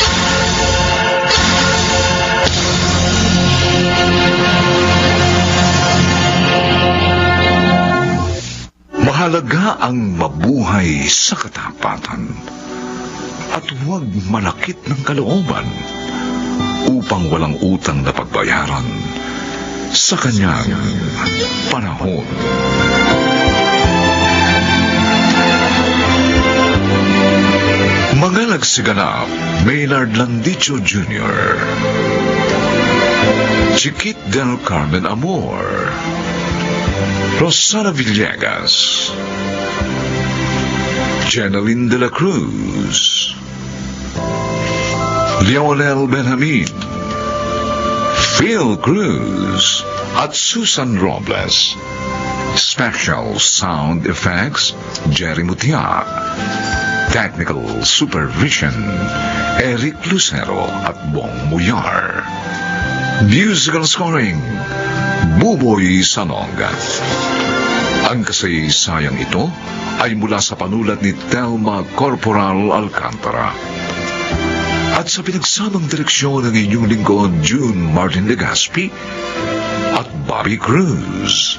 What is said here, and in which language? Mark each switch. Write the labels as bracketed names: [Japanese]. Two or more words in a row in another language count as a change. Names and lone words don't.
[Filipino] Mahalaga ang mabuhay sa katapatan at huwag malakit ng kalooban upang walang utang na pagbayaran sa kanyang panahon. Mga nagsiganap, Maynard Landicho Jr., Chiquit del Carmen Amor, Rosana Villegas, Jeneline de la Cruz, Leonel Benjamin, Phil Cruz, at Susan Robles. [English] Special Sound Effects, Jerry Mutia. Technical Supervision, [Filipino] Eric Lucero at Bong Muyar. [English] Musical Scoring, Buboy Sanonga. [Filipino] Ang kasaysayang ito ay mula sa panulat ni Telma Corporal Alcantara at sa pinagsamang direksyon ng inyong lingkod June Martin Legaspi at Bobby Cruz.